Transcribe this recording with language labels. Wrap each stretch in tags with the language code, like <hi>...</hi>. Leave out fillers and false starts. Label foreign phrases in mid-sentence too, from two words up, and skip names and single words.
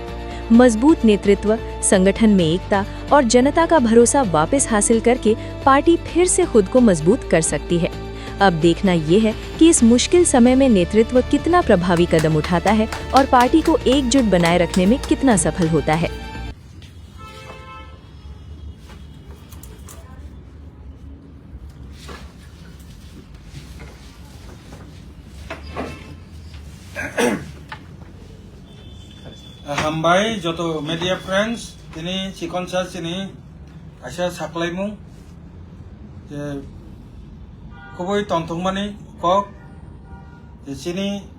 <hi>मजबूत नेतृत्व, संगठन में एकता और जनता का भरोसा वापस हासिल करके पार्टी फिर से खुद को मजबूत कर सकती है। अब देखना ये है कि इस मुश्किल समय में नेतृत्व कितना प्रभावी कदम उठाता है और पार्टी को एकजुट बनाए रखने में कितना सफल होता है।</hi> <trp>हामबाय जत</trp> <en>media friends</en> <trp>दिनै चिकनसा चिनी आशा साख्लायमु जे खुबै तंथंमानि कक जे चिनी</trp>